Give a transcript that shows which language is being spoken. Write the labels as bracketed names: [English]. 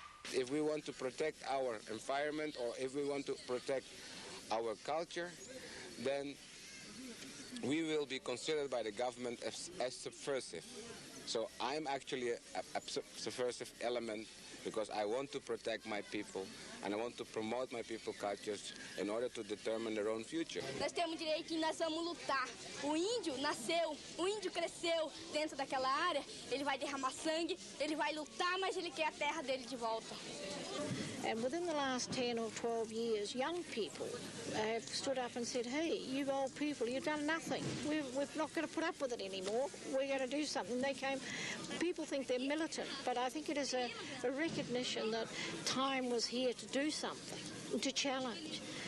[English] If we want to protect our environment or if we want to protect our culture, then we will be considered by the government as subversive. So I'm actually a subversive element because I want to protect my people and I want to promote my people's cultures in order to determine their own future. [Portuguese] Nós temos direito e nós vamos lutar. O índio nasceu, o índio cresceu dentro daquela área, ele vai derramar sangue, ele vai lutar, mas ele quer a terra dele de volta. [English] And within the last 10 or 12 years, young people have stood up and said, hey, you old people, you've done nothing. We're not going to put up with it anymore. We're going to do something. People think they're militant, but I think it is a recognition that time was here to do something, to challenge.